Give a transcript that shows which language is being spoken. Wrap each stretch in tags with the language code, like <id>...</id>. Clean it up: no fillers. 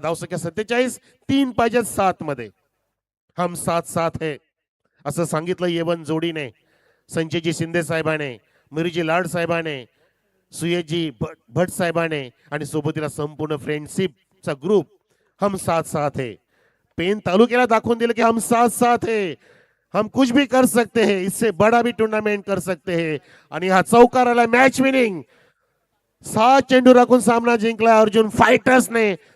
<mr>धावसंख्या 47, 3 पाहिजे 7 मध्ये.</mr> <hi>हम 7-7 है</hi> <mr>असं सांगितलं येवन जोडीने, संजयजी शिंदे साहेबाने, मिरीजी लाड साहेबाने, सुयेजी भट साहेबाने आणि सोबतीला संपूर्ण फ्रेंडशिपचा ग्रुप.</mr> <hi>हम 7-7 है.</hi> <mr>पेन तालुक्याला दाखवून दिलं</mr> <hi>की हम 7-7 है, हम कुछ भी कर सकते हैं, इससे बड़ा भी टूर्नामेंट कर सकते हैं.</hi> <mr>आणि हा चौकार आला मॅच विनिंग. 7 चेंडू राखून सामना जिंकला अर्जुन फायटर्सने.</mr>